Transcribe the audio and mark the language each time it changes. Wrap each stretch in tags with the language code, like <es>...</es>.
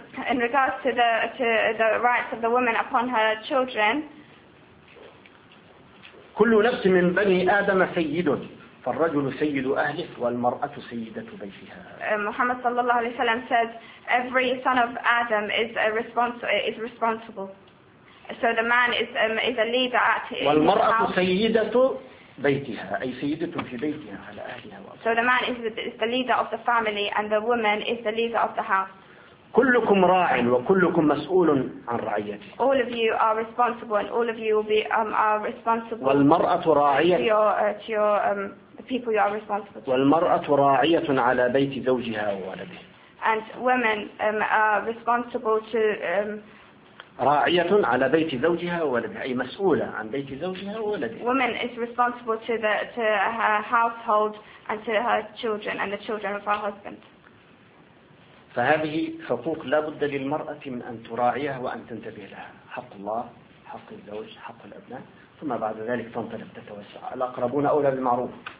<en>In regards to the rights of the woman upon her children.</en> <ar>كل نفس من بني آدم سيد فالرجل سيد أهله والمرأة سيدة بيتها.</ar> <en>محمد صلى الله عليه وسلم says every son of Adam is responsible. So the man is a leader at his</en> <ar>والمرأة</ar> <en>house.</en> <ar>سيدة بيتها أي سيدة في بيتها على أهلها.</ar> <en>So the man is the leader of the family and the woman is the leader of the house.</en> <ar>كلكم راع وكلكم مسؤول عن رعيته.</ar> <en>All of you are responsible and all of you will be are responsible.</en> <ar>والمرأة راعية.</ar> <en>To your the people you are responsible to.</en> <ar>والمرأة راعية على بيت زوجها وولده.</ar> <en>And women are responsible to.</en> <ar>راعية على بيت زوجها وولدها أي مسؤولة عن بيت زوجها وولدها.</ar> <en>Woman is responsible to her household and to her children and the children of her husband.</en> <ar>فهذه حقوق لا بد للمرأة من أن تراعيها وأن تنتبه لها حق الله حق الزوج حق الأبناء ثم بعد ذلك تنطلق تتوسع الأقربون أولى بالمعروف.</ar>